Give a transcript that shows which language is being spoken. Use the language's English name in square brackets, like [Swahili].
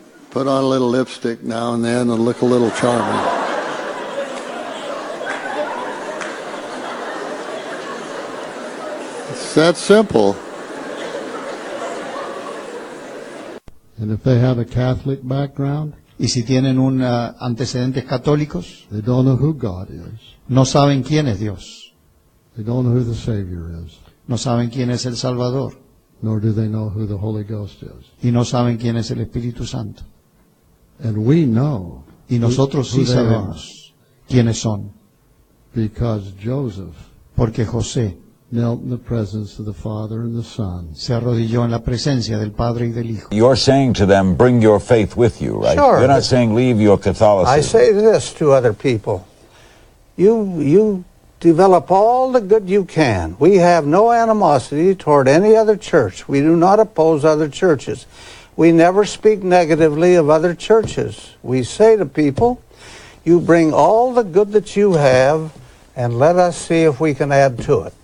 [English] Put on a little lipstick now and then and look a little charming. It's that simple. And if they have a Catholic background, [Spanish] y si tienen antecedentes católicos, [English] they don't know who God is. [Spanish] No saben quién es Dios. [English] They don't know who the Savior is. [Spanish] No saben quién es el Salvador. [English] Nor do they know who the Holy Ghost is. [Spanish] Y no saben quién es el Espíritu Santo. [English] And we know [Spanish] y nosotros sí sabemos quiénes son. [English] Because Joseph [Spanish] porque José [English] knelt in the presence of the Father and the Son. [Spanish] Se arrodilló en la presencia del Padre y del Hijo. [English] You're saying to them, bring your faith with you, right? Sure. You're not saying leave your Catholicism. I say this to other people. You develop all the good you can. We have no animosity toward any other church. We do not oppose other churches. We never speak negatively of other churches. We say to people, you bring all the good that you have, and let us see if we can add to it.